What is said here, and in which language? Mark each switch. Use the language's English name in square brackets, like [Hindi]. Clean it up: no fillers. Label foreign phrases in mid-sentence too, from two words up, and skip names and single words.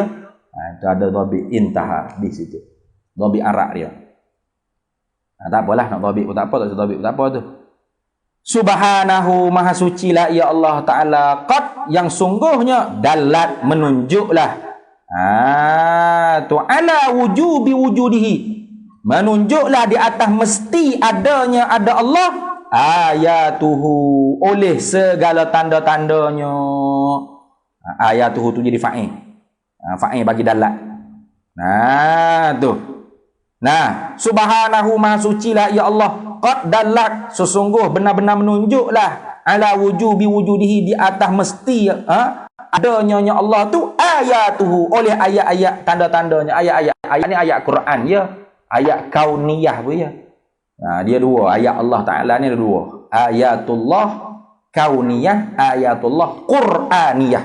[Malay] Itu ada dhabit intaha di situ. Dhabit arak dia. Tak apalah nak dhabit pun tak apa, tak dhabit pun tak apa tu. Subhanahu maha suci lah ya Allah Ta'ala. Qad yang sungguhnya dalat menunjuklah. Tu [Arabic] على وجوب وجوده, [Malay] menunjuklah di atas mesti adanya ada Allah. Ayatuhu oleh segala tanda-tandanya. Ayatuhu tu jadi fa'il. Fa'il bagi dalat. Tu. Subhanahu maha suci lah ya Allah. Qad dalat sesungguh benar-benar menunjuklah [Arabic] على وجوب وجوده [Malay] di atas mesti adanya Allah tu ayatuhu oleh ayat-ayat tanda-tandanya. Ayat ni ayat Quran ya, ayat kauniyah pun ya. Dia dua, ayat Allah Ta'ala ni ada dua. [Arabic] آيات الله الكونية, آيات الله القرآنية.